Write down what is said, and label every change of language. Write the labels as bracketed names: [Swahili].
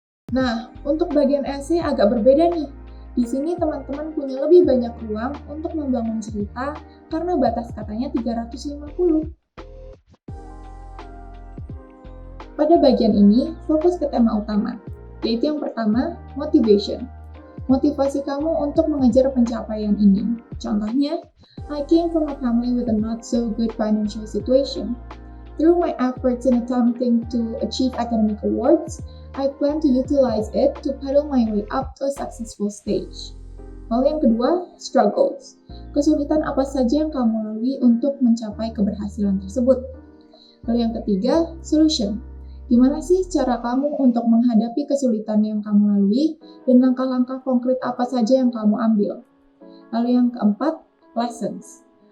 [Indonesian] Nah, untuk bagian essay agak berbeda nih. Di sini teman-teman punya lebih banyak ruang untuk membangun cerita, karena batas katanya 350. Pada bagian ini, fokus ke tema utama, yaitu yang pertama, motivation. Motivasi kamu untuk mengejar pencapaian ini. Contohnya, [English] I came from a family with a not so good financial situation. Through my efforts in attempting to achieve academic awards, I plan to utilize it to pedal my way up to a successful stage. [Indonesian] Lalu yang kedua, struggles. Kesulitan apa saja yang kamu lalui untuk mencapai keberhasilan tersebut. Lalu yang ketiga, solution. Gimana sih cara kamu untuk menghadapi kesulitan yang kamu lalui dan langkah-langkah konkret apa saja yang kamu ambil? Lalu yang keempat, lessons.